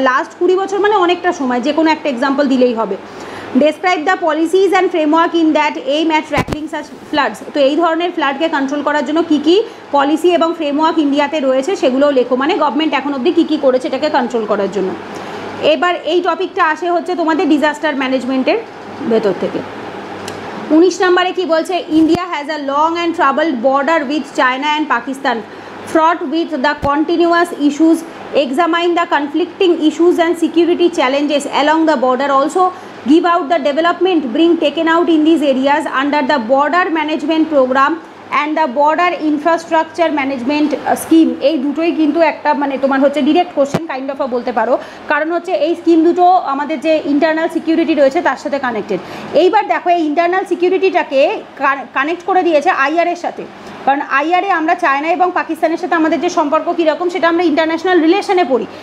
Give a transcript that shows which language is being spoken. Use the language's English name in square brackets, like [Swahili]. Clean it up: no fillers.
[Bangla] আর last 20 বছর মানে অনেকটা সময়, যে কোনো একটা এক্সাম্পল দিলেই হবে। [English] describe the policies and framework in that aim at tackling such floods, [Bangla] তো এই ধরনের ফ্লাডকে কন্ট্রোল করার জন্য কী কী পলিসি এবং ফ্রেমওয়ার্ক ইন্ডিয়াতে রয়েছে সেগুলোও লেখো, মানে গভর্নমেন্ট এখন অবধি কী কী করেছে এটাকে কন্ট্রোল করার জন্য। এবার এই টপিকটা আসে হচ্ছে তোমাদের ডিজাস্টার ম্যানেজমেন্টের ভেতর থেকে। 19 নম্বরে কি বলছে, [English] India has a long and troubled border with China and Pakistan, fraught with the continuous issues, examine the conflicting issues and security challenges along the border, also give out the development being taken out in these areas under the border management program and the border infrastructure management scheme। [Bangla] এই দুটোই কিন্তু একটা মানে তোমার হচ্ছে direct question kind of বলতে পারো, কারণ হচ্ছে এই স্কিম দুটো আমাদের যে ইন্টারনাল সিকিউরিটি রয়েছে তার সাথে কানেক্টেড। এইবার দেখো, এই ইন্টারনাল সিকিউরিটিটাকে কানেক্ট করে দিয়েছে আইআরের সাথে, কারণ আইআরে আমরা চায়না এবং পাকিস্তানের সাথে আমাদের যে সম্পর্ক কীরকম সেটা আমরা ইন্টারন্যাশনাল রিলেশনে পড়ি।